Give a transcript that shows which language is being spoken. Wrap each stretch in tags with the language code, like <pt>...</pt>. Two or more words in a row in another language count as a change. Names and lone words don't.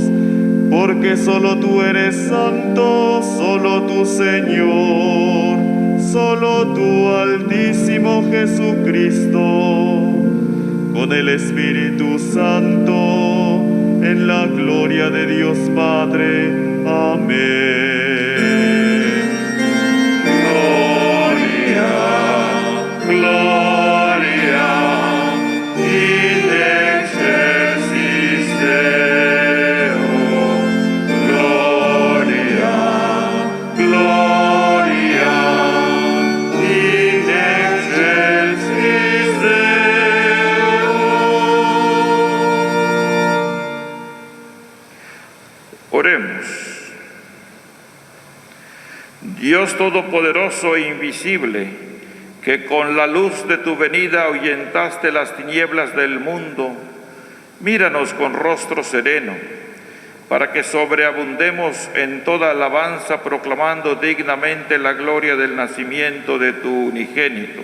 <es>Porque solo tú eres santo, solo tú Señor, solo tú Altísimo Jesucristo, con el Espíritu Santo, en la gloria de Dios Padre. Amén.</es> <la>Gloria in excelsis Deo, gloria in excelsis Deo.</la> <es>Oremos. Dios Todopoderoso e invisible, que con la luz de tu venida ahuyentaste las tinieblas del mundo, míranos con rostro sereno, para que sobreabundemos en toda alabanza, proclamando dignamente la gloria del nacimiento de tu unigénito.</es>